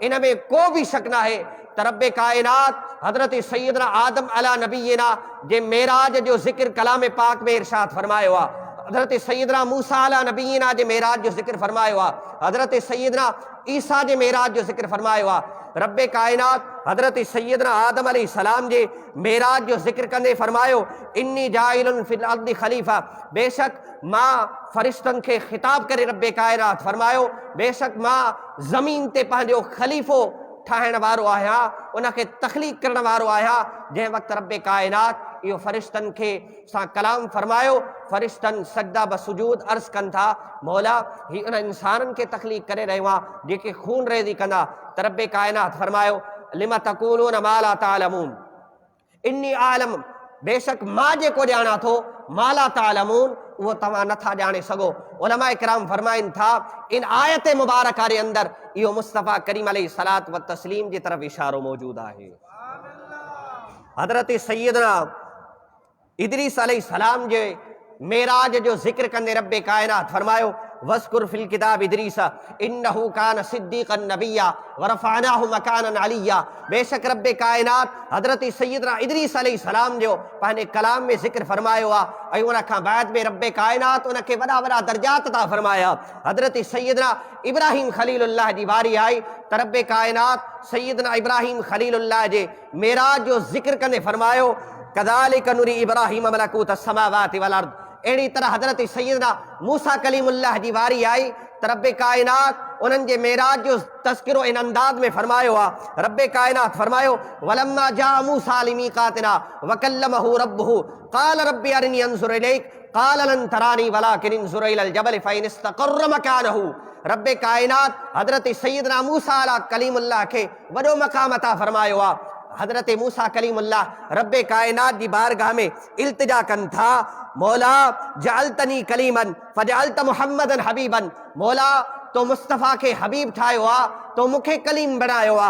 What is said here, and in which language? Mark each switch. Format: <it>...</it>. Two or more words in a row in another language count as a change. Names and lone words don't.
<sd>इन में को भी शक न आहे त रब्बे कायनात हज़रत सय्यदना आदम</sd> <ar>على نبينا</ar> <sd>जे मेराज जो ज़िक्र कलाम पाक में इरशाद फरमायो आहे। हज़रत सय्यदना मूसा</sd> <ar>على نبينا</ar> <sd>जे मेराज जो ज़िक्र फरमायो आहे। हज़रत सय्यदना ईसा जे मेराज जो ज़िक्र फरमायो आहे। रब्बे कायनात हज़रत सय्यदना आदम अलैहिस्सलाम जे मेराज जो ज़िक्र कंदे फरमायो,</sd> <ar>إني جاعل في الأرض خليفة,</ar> <sd>बेशक मां फ़रिश्तनि खे ख़िताब करे रब्बे कायनात फरमायो, बेशक मां ज़मीन ते पंहिंजो ख़लीफ़ो ठाहिण वारो आहियां, उनखे तख़लीक़ करण वारो आहियां। जंहिं वक़्तु रब्बे कायनात इहो फ़रिश्तनि खे सां कलाम फरमायो, फ़रिश्तनि सजदा ब सुजूद अर्ज़ कनि था, मौला ही उन इंसाननि खे तख़लीक़ करे रहियो आहे जेके खून रेज़ी कंदा। त रब्बे कायनात फरमायो,</sd> <ar>لم تقولون ما لا تعلمون إني أعلم,</ar> <sd>बेशक मां जेको ॼाणा थो,</sd> <ar>ما لا تعلمون</ar> <sd>उहो तव्हां नथा ॼाणे सघो। उलमा इकराम फरमाइनि था इन आयत मुबारका जे अंदरि इहो मुस्तफ़ा करीम</sd> <ar>عليه الصلاة و تسليم</ar> <sd>जी तरफ़ इशारो मौजूद आहे। हज़रत सय्यदना इदरीस अलैहिस्सलाम जे मेराज जो ज़िक्र कंदे रब्बे कायनात फरमायो,</sd> <ar>واذكر في الكتاب إدريس إنه كان صديقا نبيا و رفعناه مكانا عليا,</ar> <sd>बेशक रब्बे कायनात हज़रत सय्यदना इदरीस अलैहिस्सलाम जो पंहिंजे कलाम में ज़िक्र फरमायो आहे ऐं उन खां बाद में रब्बे कायनात उनखे वॾा वॾा दर्जात अता फरमाया। हज़रत सय्यदना इब्राहिम ख़लीलुल्लाह जी वारी आई त रब्बे कायनात सय्यदना इब्राहिम ख़लीलुल्लाह जे मेराज जो ज़िक्र कंदे फरमायो,</sd> <ar>كذلك نري إبراهيم ملكوت السماوات و الأرض,</ar> <sd>अहिड़ी तरह हज़रत सय्यदना मूसा कलीमुल्लाह जी वारी आई त रब्बे कायनात उन्हनि जे मेराज जो तज़किरो इन अंदाज में फरमायो आहे। रब्बे कायनात फरमायो,</sd> <ar>ولما جاء موسى لميقاتنا و كلمه ربه قال رب أرني أنظر إليك قال لن تراني ولكن انظر إلى الجبل فإن استقر مكانه.</ar> <sd>रब्बे कायनात हज़रत सय्यदना मूसा अला कलीमुल्लाह खे वॾो मक़ाम अता फरमायो आहे। हज़रत मूसा कलीमुल्लाह रब्बे कायनात जी बारगाह में इल्तिजा कनि था, मौला</sd> <ar>جعلتني كليما فجعلت محمدا حبيبا,</ar> <sd>मौला तो मुस्तफ़ा के हबीब ठाहियो आहे, तो मूंखे कलीम बणायो आहे।</sd>